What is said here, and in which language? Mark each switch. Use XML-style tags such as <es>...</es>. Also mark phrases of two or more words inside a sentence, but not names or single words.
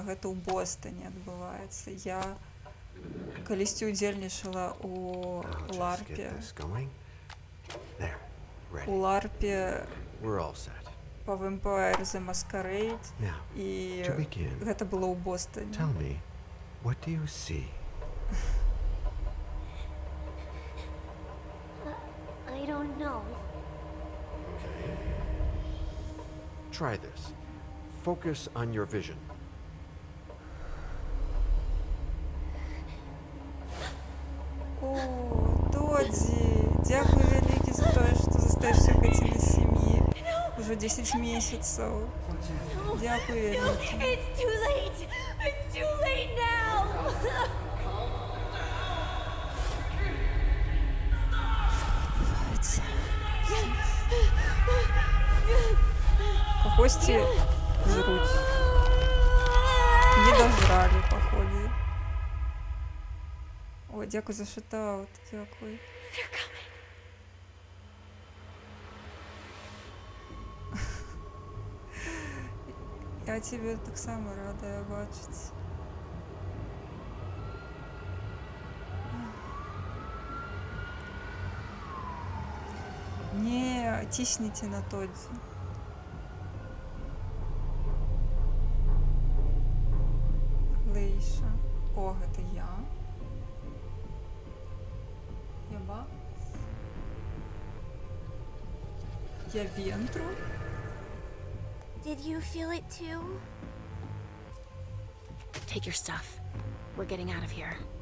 <be>Гэта ў Бостоне адбываецца. Я калісьці ўдзельнічала у ларпе. У ларпе па Vampire the Masquerade, і гэта было ў Бостоне.</be> <en>I don't know. Try this. Focus on your vision.</en> <be>О, Додзі, дзякуй вялікі за тое, што застаешся ў каціны сям'і ўжо 10 месяцаў. Дзякуй вялікі.</be> <en>It's too late. It's too late now.</en> <be>Кагосьці жруць. Не дажралі, паходзе. О, дзякуй за шатаут, дзякуй.</be> <en>They're coming.</en> <be>Я цябе таксама радая бачыць. Не цісніце на Тодзі. Лейша. О, гэта я. Я бац. Я вентру.</be> <en>Did you feel it too? Take your stuff. We're getting out of here.</en>